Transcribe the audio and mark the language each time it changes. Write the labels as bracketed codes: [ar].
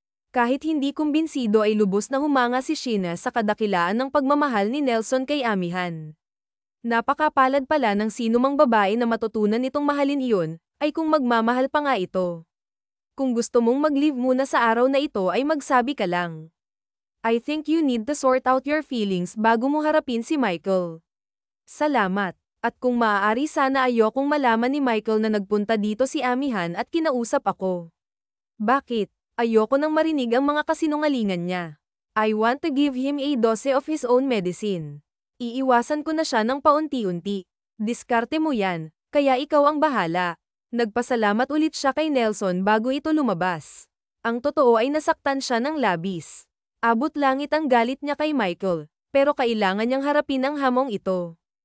[tl] Kahit hindi kumbinsido ay lubos na humanga si Sheena sa kadakilaan ng pagmamahal ni Nelson kay Amihan. Napakapalad pala ng sinumang babae na matutunan nitong mahalin iyon, ay kung magmamahal pa nga ito. Kung gusto mong mag-leave muna sa araw na ito ay magsabi ka lang. [en] I think you need to sort out your feelings [tl] bago mo harapin si Michael. Salamat. At kung maaari sana ayokong malaman ni Michael na nagpunta dito si Amihan at kinausap ako. Bakit? Ayoko nang marinig ang mga kasinungalingan niya. [en] I want to give him a dose of his own medicine. [tl] Iiwasan ko na siya ng paunti-unti. Diskarte mo yan, kaya ikaw ang bahala. Nagpasalamat ulit siya kay Nelson bago ito lumabas. Ang totoo ay nasaktan siya ng labis. Abot langit ang galit niya kay Michael, pero kailangan niyang harapin ang hamong ito.